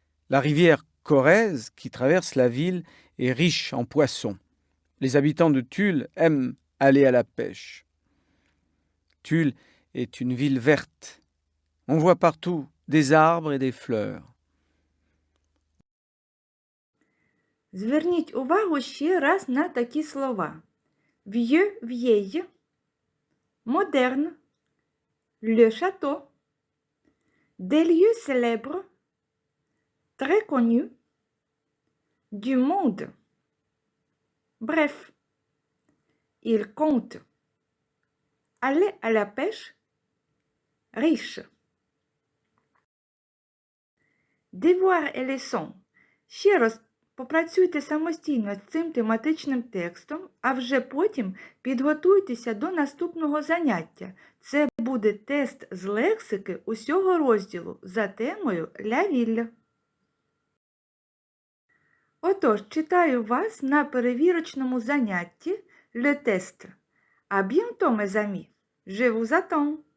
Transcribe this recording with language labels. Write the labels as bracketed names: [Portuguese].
[French] La rivière Corrèze, qui traverse la ville, est riche en poissons. Les habitants de Tulle aiment aller à la pêche. Tulle est une ville verte. On voit partout des arbres et des fleurs. [Ukrainian] Зверніть увагу ще раз на такі слова. [French] Vieux, vieille, moderne, le château, des lieux célèbres, très connus, du monde. Bref, il compte aller à la pêche, riche. Devoir et leçon. [Ukrainian] Ще раз попрацюйте самостійно з цим тематичним текстом, а вже потім підготуйтеся до наступного заняття. Це буде тест з лексики усього розділу за темою «Ля Вілля». Отож, читаю вас на перевірочному занятті «Le test». [French] À bientôt, mes amis. Je vous attends.